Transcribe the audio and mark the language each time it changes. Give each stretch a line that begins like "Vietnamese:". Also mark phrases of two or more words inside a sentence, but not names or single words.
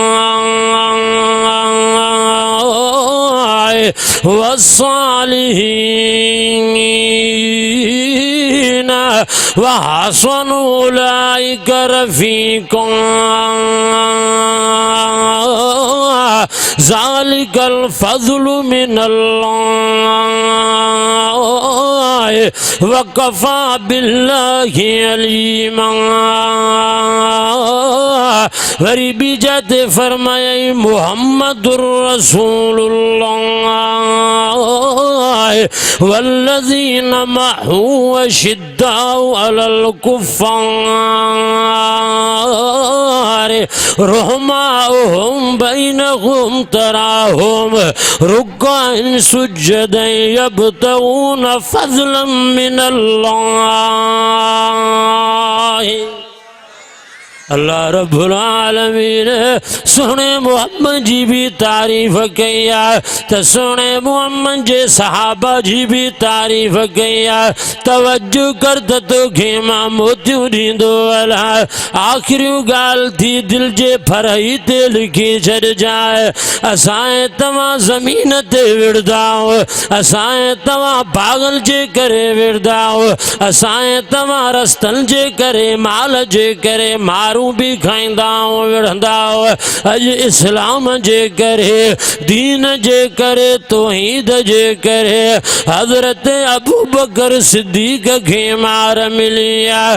Arabic: والصالحين وحسن أولئك رفيقا ذلك الفضل من الله وكفى بالله عليما.
Sindhi: वरी बीजात फरमाए मुहम्मदुर
Arabic: رسول الله والذين معه أشداء على الكفار رحماء بينهم تراهم ركعا سجدا يبتغون فضلا من الله.
Sindhi: अल्लाह
Arabic: رب العالمين
Sindhi: सोने मोहम्मद जी भी तारीफ़ कई तो सोने मोहम्मद जे सहाबा जी भी तारीफ़ कई तवज्जो कर त तोखे मां मोतियूं ॾींदो अला। आख़िरी ॻाल्हि थी दिल जे फरही ते लिखी छॾिजाए असां तव्हां ज़मीन ते विढ़दाओ असां तव्हां पागल जे करे विढ़दाओ असां तव्हां रस्तनि जे करे माल जे करे मारू दारू भी खाईंदा विढ़ंदा अज इस्लाम जे करे दीन जे करे तौहीद जे करे हजरत अबू बकर सिद्दीक खे मार मिली आहे।